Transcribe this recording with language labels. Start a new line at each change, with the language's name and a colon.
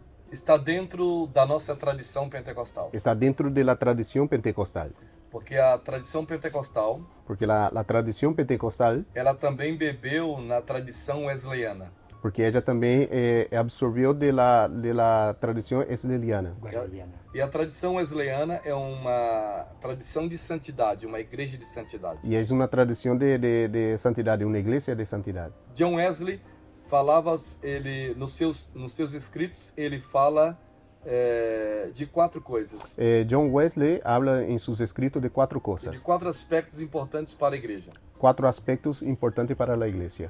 Portuguese: está dentro da nossa tradição pentecostal.
Spanish: está dentro de la tradición pentecostal.
Portuguese: Porque a tradição pentecostal,
Spanish: Porque la tradición pentecostal,
Portuguese: ela também bebeu na tradição wesleyana.
Spanish: porque ella también absorbió de la tradición wesleyana.
Portuguese: E a tradição wesleyana é uma tradição de santidade, uma igreja de santidade.
Spanish: Y es una tradición de santidad, una iglesia de santidad.
Portuguese: John Wesley falava, ele nos seus escritos, ele fala de quatro coisas.
Spanish: John Wesley habla en sus escritos de cuatro
Portuguese: De
Spanish: cosas,
Portuguese: quatro aspectos importantes para a igreja.
Spanish: cuatro aspectos importantes para la iglesia.